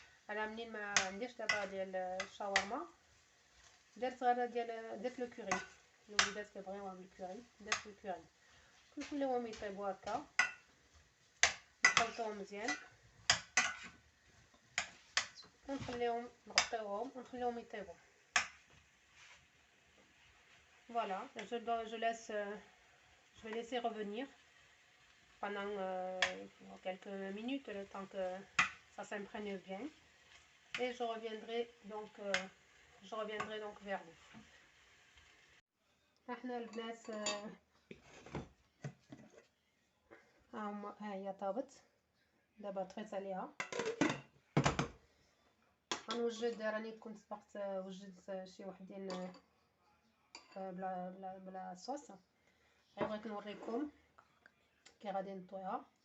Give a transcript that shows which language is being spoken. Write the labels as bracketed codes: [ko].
[ar] انا منين ما عنديش دابا ديال الشاورما درت غير درت الكوري. الوليدات كيبغيو الكوري، درت الكوري. نخليوهم يطيبوا هكا، نخلطوهم مزيان ونخليهم نغطيوهم ونخليهم يطيبوا. [fr] Voilà, je vais laisser revenir pendant quelques minutes, le temps que ça s'imprègne bien, et je reviendrai donc vers vous. [ar] احنا البنات ها هي طابت دابا طفيت عليها. غنوجد، راني كنت سبقت وجدت شي وحدين بلا صوص، بغيت نوريكم كي غادي نطويها.